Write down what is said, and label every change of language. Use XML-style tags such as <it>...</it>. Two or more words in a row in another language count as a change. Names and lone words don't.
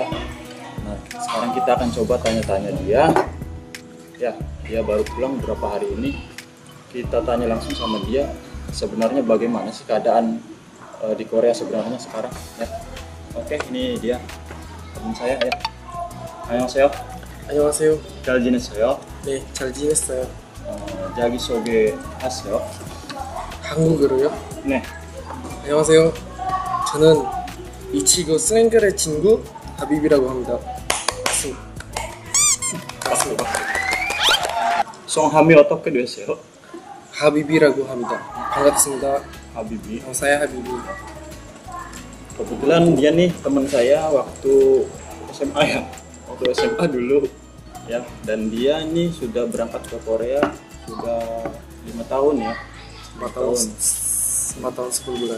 <id>Nah, sekarang kita akan coba tanya-tanya dia. Ya, dia baru pulang beberapa hari ini. Kita tanya langsung sama dia, sebenarnya bagaimana sih keadaan di Korea sebenarnya sekarang ya. Oke, ini dia teman saya ya.</id> <ko>Annyeonghaseyo. 안녕하세요. 잘 지냈어요? 네, 잘 지냈어요. 자기소개 하세요. 한국어로요? 네. 안녕하세요. 저는 이치고 슬랭글의 친구 하비비라고 합니다. 맞습니다. 성함이 어떻게 되세요? 하비비라고 합니다. 반갑습니다. Habibi.</ko> <id>saya</id> <ko>하비비.</ko> <id>Kebetulan dia nih teman saya waktu SMA ya, waktu SMA dulu ya, dan dia nih sudah berangkat ke Korea sudah 5 tahun ya. 4 tahun 10 bulan.</id>